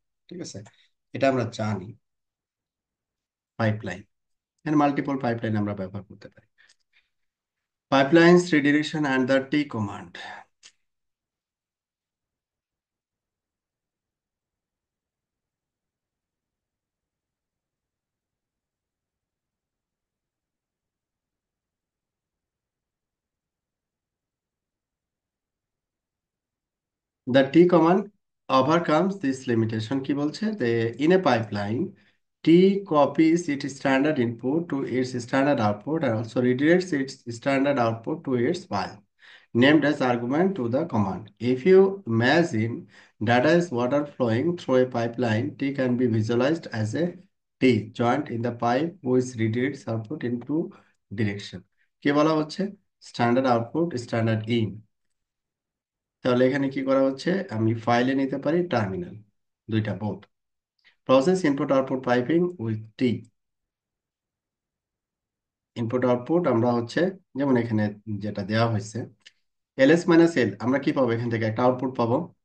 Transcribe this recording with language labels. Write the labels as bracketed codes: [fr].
[bn] ঠিক আছে, এটা আমরা জানি পাইপলাইন। এখানে মাল্টিপল পাইপলাইন আমরা ব্যবহার করতে পারি। [en] Pipelines redirection and the T command. The T command overcomes this limitation [bn] কি বলছে যে [en] in a pipeline T copies its standard input to its standard output and also redirects its standard output to its file named as argument to the command. If you imagine data is water flowing through a pipeline, T can be visualized as a T joint in the pipe which redirects output into direction. [bn] কি বলা হচ্ছে, standard output standard in. তাহলে এখানে কি করা হচ্ছে, আমি ফাইলে নিতে পারি টার্মিনাল, দুইটা [en] Both process input output piping with T. [bn] Input output আমরা হচ্ছে যেমন এখানে যেটা দেওয়া হয়েছে এলএস মাইনাস এল, আমরা কি পাবো, এখান থেকে একটা আউটপুট পাবো।